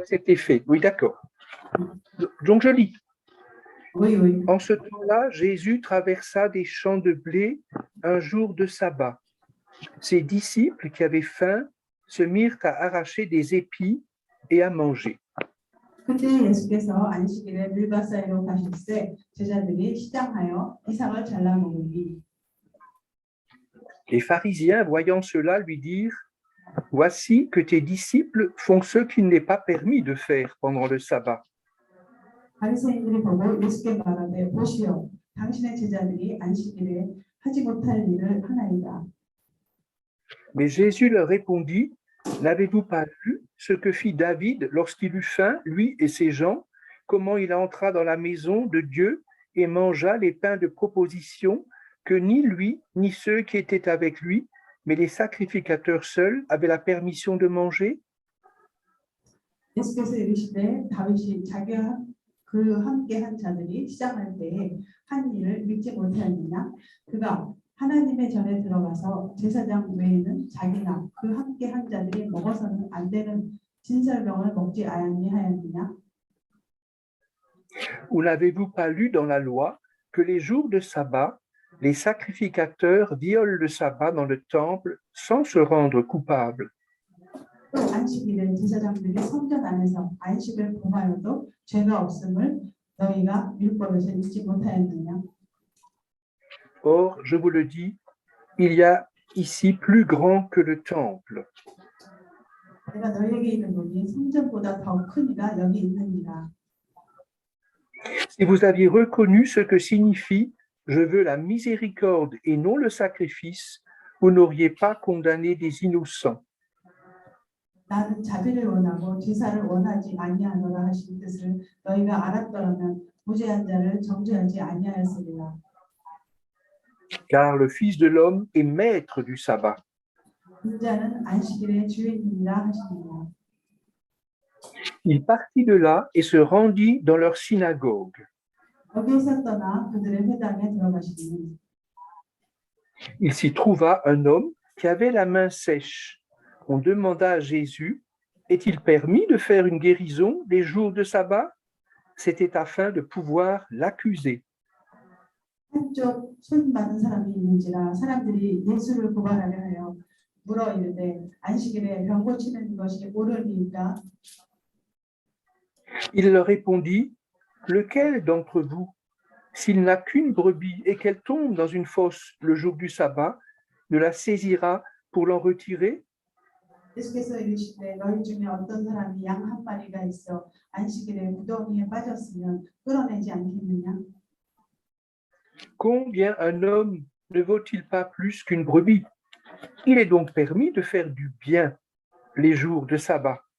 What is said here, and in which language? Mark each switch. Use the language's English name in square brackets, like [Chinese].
[French] C'était fait. Oui, d'accord. Donc, je lis. Oui, oui. En ce temps-là, Jésus traversa des champs de blé un jour de sabbat. Ses disciples qui avaient faim se mirent à arracher des épis et à manger. [Korean] 그때 예수께서 안식일에 물가 사이로 가실 때 제자들이 시장하여 이삭을 잘라 먹으니 [French] Les pharisiens, voyant cela, lui dirent « Voici que tes disciples font ce qu'il n'est pas permis de faire pendant le sabbat. » [Korean] 바리새인들이 보고 예수께 말하되 보시오 당신의 제자들이 안식일에 하지 못할 일을 하나이다. [French] Mais Jésus leur répondit « N'avez-vous pas vu ce que fit David lorsqu'il eut faim, lui et ses gens, comment il entra dans la maison de Dieu et mangea les pains de proposition que ni lui, ni ceux qui étaient avec lui, mais les sacrificateurs seuls avaient la permission de manger? » [Korean] 예수께서 이르시되 다윗이 자기와 그 함께 한 자들이 시작할 때에 한 일을 믿지 못하였느냐 그가 하나님의 전에 들어가서 제사장 외에는 자기나 그 함께 한 자들이 먹어서는 안 되는 진설병을 먹지 아니하였느냐 [French] Ou n'avez-vous pas lu dans la loi que les jours de sabbat, les sacrificateurs violent le sabbat dans le temple sans se rendre coupables? [Korean] 또 안식일에 제사장들이 성전 안에서 안식을 범하여도 죄가 없음을 너희가 율법에서 잊지 못하였느냐 [French] Or, je vous le dis, il y a ici plus grand que le temple. [Korean] 내가 너희에게 이르노니 성전보다 더 큰 이가 여기 있느니라 [French] Si vous aviez reconnu ce que signifie « je veux la miséricorde et non le sacrifice », vous n'auriez pas condamné des innocents. [Korean] 나는 자비를 원하고 제사를 원하지 아니하노라 하신 뜻을 너희가 알았더라면 무죄한 자를 정죄하지 아니하였으리라. [French] Car le Fils de l'homme est maître du sabbat. [Korean] 인자는 안식일의 주인이라 하시니라. [French] Il partit de là et se rendit dans leur synagogue. [Korean] 여기에서 떠나 그들의 회당에 들어가시니 [French] Il s'y trouva un homme qui avait la main sèche. On demanda à Jésus, est-il permis de faire une guérison les jours de sabbat? C'était afin de pouvoir l'accuser. [Korean] 한쪽 손 많은 사람이 있는지라 사람들이 예수를 고발하려 하여 물어 이르되 안식일에 병 고치는 것이 옳으니까 [French] Il leur répondit, lequel d'entre vous, s'il n'a qu'une brebis et qu'elle tombe dans une fosse le jour du sabbat, ne la saisira pour l'en retirer? [Korean] 예수께서 이르시되 너희 중에 어떤 사람이 양 한 마리가 있어 안식일에 구덩이에 빠졌으면 끌어내지 않겠느냐? [French] Combien un homme ne vaut-il pas plus qu'une brebis? Il est donc permis de faire du bien les jours de sabbat.